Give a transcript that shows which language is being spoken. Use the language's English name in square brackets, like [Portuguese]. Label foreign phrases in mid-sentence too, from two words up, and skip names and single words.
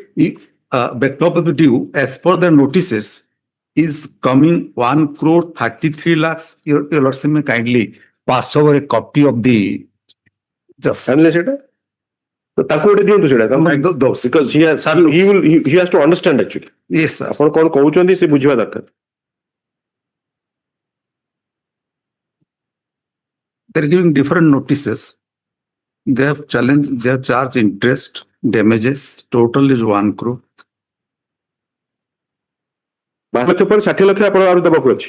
[English] Backlog of the due, as per the notices, is coming 1 crore 33 lakhs. Your lordship may kindly pass over a copy of the just. So, because he has to understand actually. Yes, sir. [Odia] ଆପଣ କଣ କହୁଛନ୍ତି ସେ ବୁଝିବା ଦରକାର. [English] They're giving different notices. They have challenged, they have charged interest, damages, total is 1 crore. [Odia] 12 ଲକ୍ଷ ପରେ 60 ଲକ୍ଷ ଆପଣ ଆହୁରି ଦେବାକୁ ଅଛି.